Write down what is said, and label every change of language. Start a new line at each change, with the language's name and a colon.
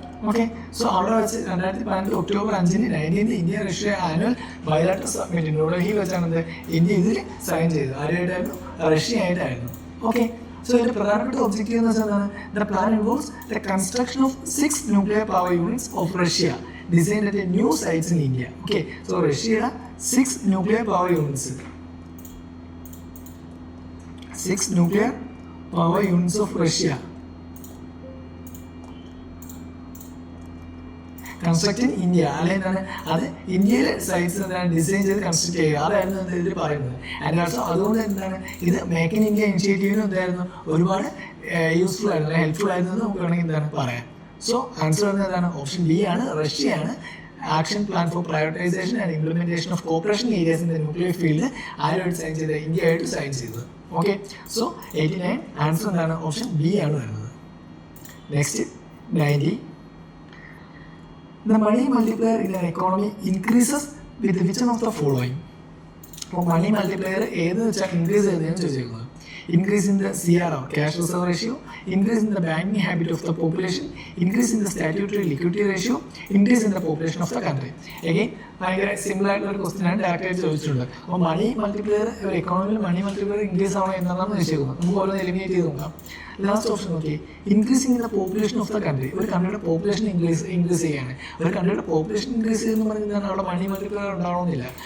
Malayalam: Okay, so അവിടെ വെച്ച് 2015 October 5 19th India Russia annual bilateral summit ന്യൂഡൽഹിയിൽ വെച്ചാണ് ഇന്ത്യ ഇതിൽ സൈൻ ചെയ്തത്. ആരുമായിട്ടായിരുന്നു? റഷ്യ ആയിട്ടായിരുന്നു. ഓക്കെ, സോ ഇതിന്റെ പ്രധാനപ്പെട്ട ഒബ്ജക്റ്റീവ് എന്ന് വെച്ചാൽ എന്താണ്?
English: The plan involves the construction of 6 nuclear power units of Russia designed at new sites in India.
Malayalam: Okay, so റഷ്യയുടെ 6 nuclear power units,
English: 6 nuclear power units of Russia construct in India.
Malayalam: അല്ലെങ്കിൽ അത് ഇന്ത്യയിലെ sites എന്താണ് design ചെയ്ത് construct ചെയ്യുക. അതായിരുന്നു ഇതിൽ പറയുന്നത്. ആൻഡ് ഓൾസോ അതുകൊണ്ട് എന്താണ് ഇത് മേക്ക് ഇൻ ഇന്ത്യ ഇനിഷ്യേറ്റീവിന് എന്തായിരുന്നു ഒരുപാട് യൂസ്ഫുൾ ആയിരുന്നു, ഹെൽപ്ഫുൾ ആയിരുന്നു നമുക്ക് വേണമെങ്കിൽ എന്താണ് പറയാം. സോ ആൻസർ എന്താണ്? ഓപ്ഷൻ ബി ആണ്, റഷ്യയാണ്. Action plan for prioritisation and implementation of cooperation areas in the nuclear field ആരുമായിട്ട് സൈൻ ചെയ്തത്? ഇന്ത്യ ആയിട്ട് സൈൻ ചെയ്തത്. ഓക്കെ, സോ 89 ആൻസർ എന്താണ്? ഓപ്ഷൻ ബി ആണ് വരുന്നത്. Next 90.
English: The money multiplier in an economy increases with which one of the following?
Malayalam: അപ്പോൾ മണി multiplier ഏത് വെച്ചാൽ ഇൻക്രീസ് ചെയ്തതെന്ന് ചോദിച്ചിരിക്കുന്നത്.
English: Increase in the CRR, cash reserve ratio, increase in the banking habit of the population, increase in the statutory liquidity ratio, increase in the population of the country.
Malayalam: Again, ഭയങ്കര simple ആയിട്ടുള്ള ഒരു question ആണ്, direct ആയിട്ട് ചോദിച്ചിട്ടുണ്ട്. അപ്പോൾ മണി multiplier ഒരു എക്കോണമിയിൽ മണി multiplier increase ആവണം എന്നാണ് നിശ്ചയിക്കുന്നത്. നമുക്ക് ഓരോന്ന് എലിമിനേറ്റ് ചെയ്ത് നോക്കാം. ലാസ്റ്റ് ഓപ്ഷൻ നോക്കി,
English: Increasing in the population of the country.
Malayalam: ഒരു കൺട്രിയുടെ പോപ്പുലേഷൻ ഇൻക്രീസ് ചെയ്യാണ്. ഒരു കൺട്രിയുടെ പോപ്പുലേഷൻ ഇൻക്രീസ് ചെയ്യുന്ന പറഞ്ഞാൽ അവിടെ മണി മൾട്ടിപ്ലയർ ഉണ്ടാവണമെന്നില്ല.